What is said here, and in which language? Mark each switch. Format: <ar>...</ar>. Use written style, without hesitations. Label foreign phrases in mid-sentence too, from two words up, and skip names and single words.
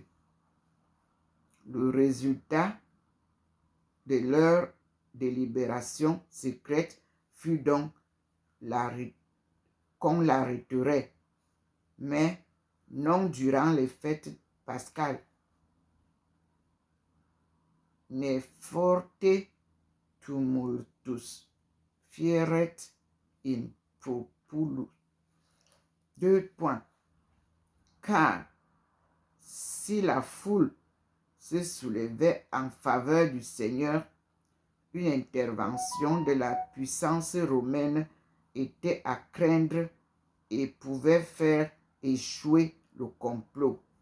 <fr>Le résultat de leur délibération secrète fut donc qu'on l'arrêterait, mais non durant les fêtes pascales.</fr> <la>Ne forte tumultus fieret in populus.</la> <fr>2 points. Car si la foule se soulevait en faveur du Seigneur, une intervention de la puissance romaine était à craindre et pouvait faire échouer le complot.</fr>